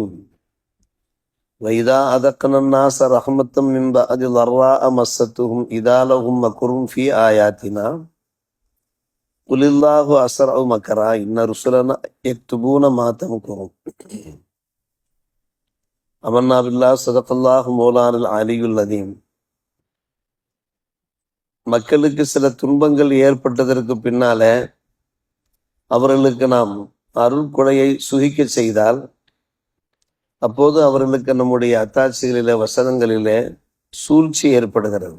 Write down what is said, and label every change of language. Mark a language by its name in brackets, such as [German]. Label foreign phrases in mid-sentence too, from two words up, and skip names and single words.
[Arabic] وإذا أذقنا الناس رحمة من بعد ضراء مستهم إذا لهم مكر في آياتنا قل الله أسرع مكرا إن رسلنا يكتبون ما تمكرون. آمنا بالله صدق الله مولانا العلي العظيم. [Tamil] மக்களுக்கு சில துன்பங்கள் ஏற்பட்டதற்கு பின்னால அவர்களுக்கு நாம் அருள் கொடையை சுகிக்க செய்தால் அப்போது அவர்களுக்கு நம்முடைய அத்தாட்சிகளிலே வசனங்களிலே சூழ்ச்சி ஏற்படுகிறது.